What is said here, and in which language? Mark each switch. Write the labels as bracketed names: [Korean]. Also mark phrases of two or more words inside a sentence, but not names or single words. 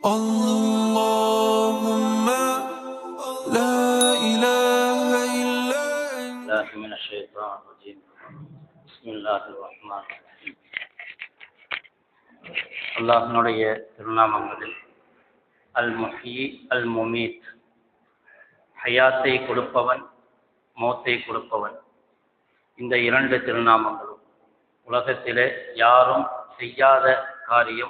[Arabic] اللهم لا إله إلا أنت. الله من الشيطان الرجيم. بسم الله الرحمن الرحيم. [Tamil] அல்லாஹ்வுடைய திருநாமங்களில் [Arabic] المحيي المميت, [Tamil] ஹயாத்தை கொடுப்பவன், மௌத்தை கொடுப்பவன். இந்த இரண்டு திருநாமங்களும் உலகத்திலே யாரும் செய்யாத காரியம்.